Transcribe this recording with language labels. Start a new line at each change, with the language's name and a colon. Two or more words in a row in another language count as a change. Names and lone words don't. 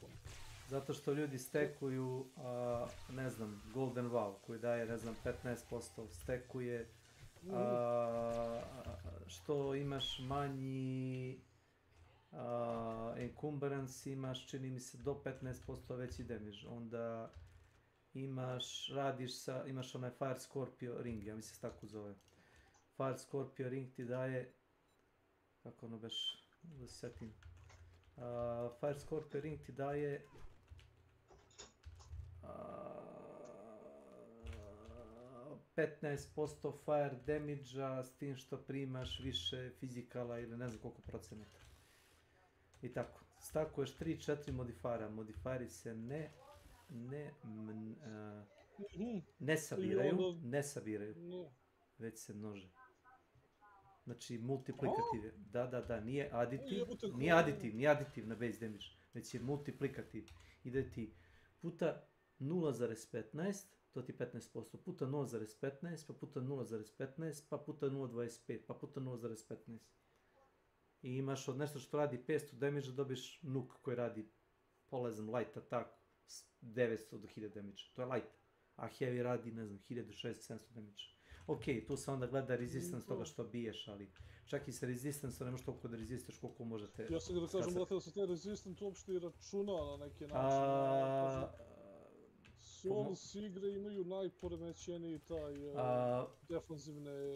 Serbian: Zato što ljudi stekuju, ne znam, Golden Wow koji daje, ne znam, 15%, stekuje, što imaš manji encumbrance, imaš, čini mi se, do 15% veći damage, onda imaš onaj Fire Scorpio ring, ja mislim se tako zove. Fire Scorpio ring ti daje, kako ono beš, da se setim, Fire Scorpio ring ti daje 15%
English: fire damage-
Serbian: a s tim što primaš više fizikala ili ne znam koliko procenata. I tako, stakuješ 3-4 modifajera, modifajeri se ne sabiraju, već se množe. Znači multiplikativ je, da, nije aditiv na
English: base damage,
Serbian: već je multiplikativ. Ide ti puta 0,15, to ti 15%, puta 0,15, pa puta 0,15, pa puta 0,25, pa puta 0,15. I imaš od nešto što radi 500 damage, dobiš nuk koji radi polezan
English: light attack
Serbian: 900 do 1000 damage, to je light. A heavy radi, ne znam, 1600-700 damage. Ok, tu se onda gleda resistance toga što biješ, ali čak i sa resistance ne možeš toliko da resistaš koliko možete... Ja sam ga da kažem, brate, da se te resistance uopšte i računa na neki način. Souls igre imaju najporemećeniji taj defanzivne